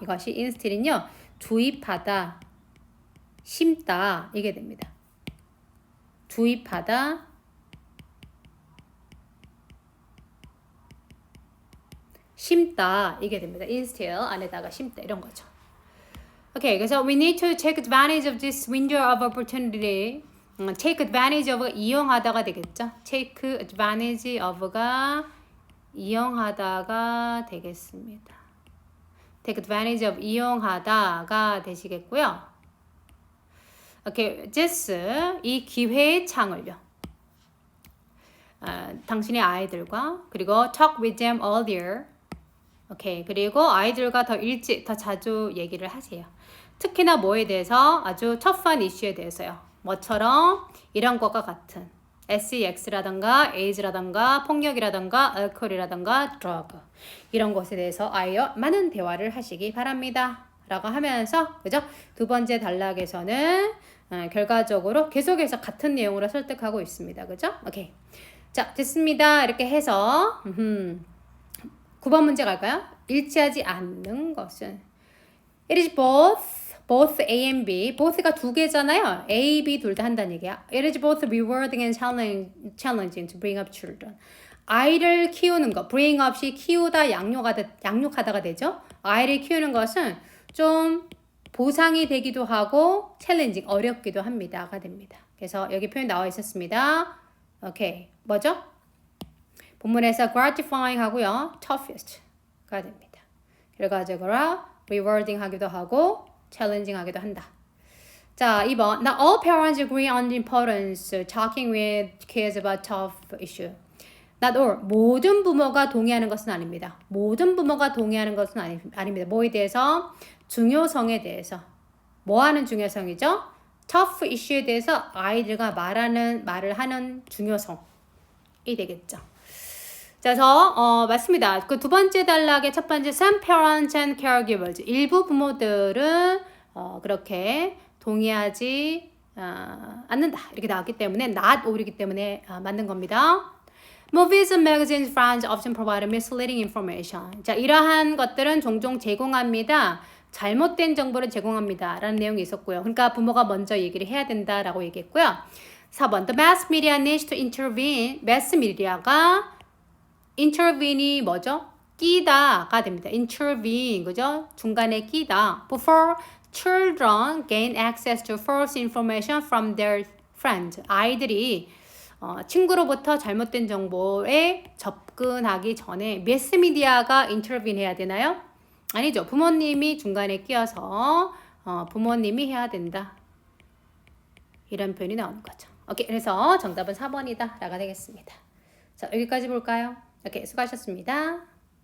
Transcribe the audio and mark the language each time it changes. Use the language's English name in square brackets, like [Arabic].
[Korean] 이것이 인스틸은요, 주입하다, 심다, 이게 됩니다. 주입하다, 심다, 이게 됩니다. 인스틸, 안에다가 심다, 이런 거죠. 오케이, 그래서 [English] we need to take advantage of this window of opportunity. [Korean] take advantage of가 이용하다가 되겠죠. take advantage of가 이용하다가 되겠습니다. take advantage of 이용하다가 되시겠고요. 오케이, this 이 기회의 창을요. 당신의 아이들과 그리고 [English] talk with them earlier. [Korean] 오케이, 그리고 아이들과 더 일찍, 더 자주 얘기를 하세요. 특히나 뭐에 대해서 아주 터프한 이슈에 대해서요. 뭐처럼 이런 것과 같은 SEX라던가 AIDS라던가 폭력이라던가 알코올이라던가 드러그 이런 것에 대해서 아이와 많은 대화를 하시기 바랍니다. 라고 하면서 그죠? 두 번째 단락에서는 결과적으로 계속해서 같은 내용으로 설득하고 있습니다. 그죠? 오케이. 자, 됐습니다. 이렇게 해서 9번 문제 갈까요? 일치하지 않는 것은 [English] It is both A and B. [Korean] both가 두 개잖아요. A, B 둘 다 한다는 얘기야. [English] It is both rewarding and challenging to bring up children. [Korean] 아이를 키우는 것, bring up이 키우다, 양육하다가 되죠. 아이를 키우는 것은 좀 보상이 되기도 하고 challenging, 어렵기도 합니다가 됩니다. 그래서 여기 표현 나와 있었습니다. 오케이, 뭐죠? 본문에서 gratifying 하고요. toughest가 됩니다. 결과적으로 rewarding 하기도 하고 challenging 하기도 한다. 자, 2번. [English] Not all parents agree on the importance of talking with kids about tough issue. Not all. [Korean] 모든 부모가 동의하는 것은 아닙니다. 모든 부모가 동의하는 것은 아닙니다. 뭐에 대해서? 중요성에 대해서. 뭐 하는 중요성이죠? tough issue에 대해서 아이들과 말을 하는 중요성이 되겠죠. 그래서 맞습니다. 그 두 번째 단락의 첫 번째 [English] some parents and caregivers [Korean] 일부 부모들은 그렇게 동의하지 않는다 이렇게 나왔기 때문에 not all이기 때문에 맞는 겁니다. [English] Movies and magazines brands often provide misleading information. [Korean] 자, 이러한 것들은 종종 제공합니다. 잘못된 정보를 제공합니다. 라는 내용이 있었고요. 그러니까 부모가 먼저 얘기를 해야 된다라고 얘기했고요. 4번 [English] The mass media needs to intervene. [Korean] mass media가 intervene이 뭐죠? 끼다가 됩니다. intervene, 그죠? 중간에 끼다. [English] Before children gain access to false information from their friends. [Korean] 아이들이 친구로부터 잘못된 정보에 접근하기 전에 매스미디어가 intervene 해야 되나요? 아니죠. 부모님이 중간에 끼어서 부모님이 해야 된다. 이런 표현이 나오는 거죠. 오케이, 그래서 정답은 4번이다 라가 되겠습니다. 자, 여기까지 볼까요? 오케이, 수고하셨습니다.